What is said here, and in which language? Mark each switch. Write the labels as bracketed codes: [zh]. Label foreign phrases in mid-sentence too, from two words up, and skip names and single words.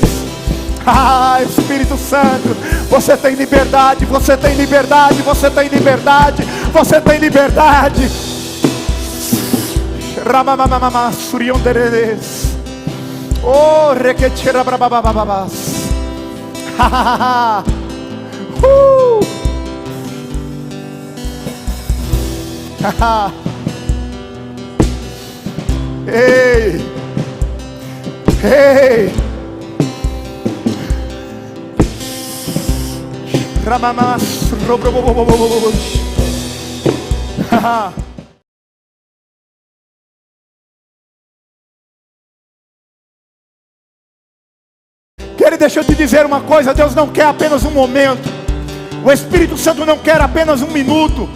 [pt] Espírito Santo, você tem liberdade, você tem liberdade, você tem liberdade, você tem liberdade. Ramamamama surionderes. Oh, requetera brababababas. Ei, ei. Ramamas robrobobobobobos. Deixa eu te dizer uma coisa: Deus não quer apenas um momento. O Espírito Santo não quer apenas um minuto.